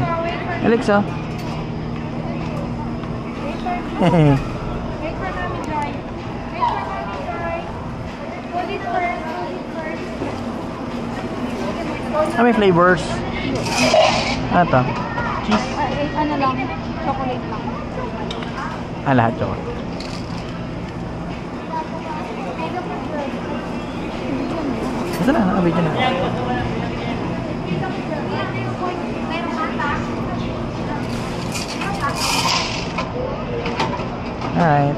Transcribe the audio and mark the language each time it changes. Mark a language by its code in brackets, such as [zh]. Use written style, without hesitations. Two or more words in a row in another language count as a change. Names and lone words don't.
[en] Alexa. Hehe. Wait for Mami Joy. Wait for Mami Joy. Hold it first. Hold it first. [tl] Ah, may flavors. Ano to? Cheese? Ano lang? Chocolate lang. Ah, lahat chocolate. Basta na, nakabidyo na. [en] Alright.